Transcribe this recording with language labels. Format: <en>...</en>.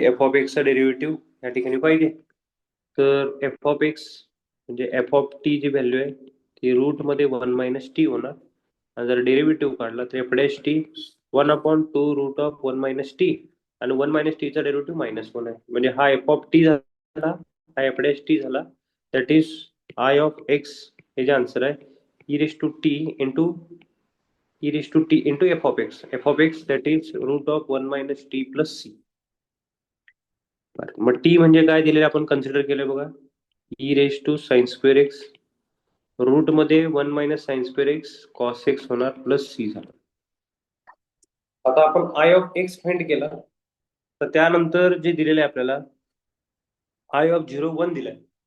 <mr>F of एक्सचा derivative या ठिकाणी पाहिजे तर एफ ऑफ एक्स म्हणजे F of T G value आहे ती रूट मध्ये 1 मायनस टी होणार. आणि जर डेरिव्हेटिव्ह काढला तर F dash T 1/2 route of 1 minus T आणि 1 मायनस टीचा डेरिव्हेटिव्ह -1 आहे. म्हणजे हा एफ ऑफ टी झाला हा एफ डॅश टी झाला.</mr> <en>that is I of x</en> <mr>हे जे आन्सर आहे</mr> <en>E raise to t into e raised to t into f of x that is root of 1 minus t plus c.</en> <mr>मग t म्हणजे काय दिलेलं आपण consider केलं बघा</mr> <en>e raised to sin square x root मध्ये 1 minus sine square x cos x होणार plus c झाला.</en> <mr>आता आपण आय ऑफ एक्स फाइंड केला तर त्यानंतर जे दिलेलं आहे आपल्याला आय ऑफ 0 1 दिलाय.</mr>